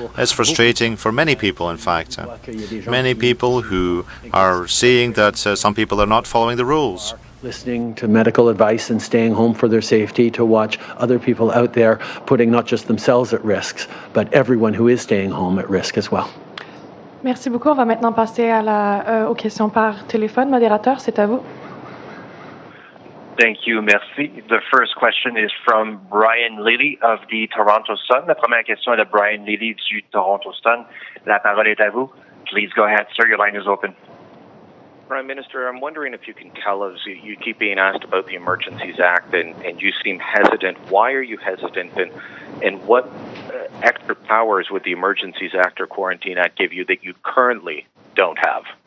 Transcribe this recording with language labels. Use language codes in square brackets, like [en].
[en] It's frustrating for many people, in fact. Many people who are seeing that some people are not following the rules. Listening to medical advice and staying home for their safety, to watch other people out there putting not just themselves at risk, but everyone who is staying home at risk as well. [fr] Merci beaucoup. On va maintenant passer aux questions par téléphone. Modérateur, c'est à vous. [en] Thank you, merci. The first question is from Brian Lilly of the Toronto Sun. [fr] La première question est de Brian Lilly du Toronto Sun. La parole est à vous. [en] Please go ahead, sir. Your line is open. Prime Minister, I'm wondering if you can tell us, you keep being asked about the Emergencies Act and you seem hesitant. Why are you hesitant, and what extra powers would the Emergencies Act or Quarantine Act give you that you currently don't have?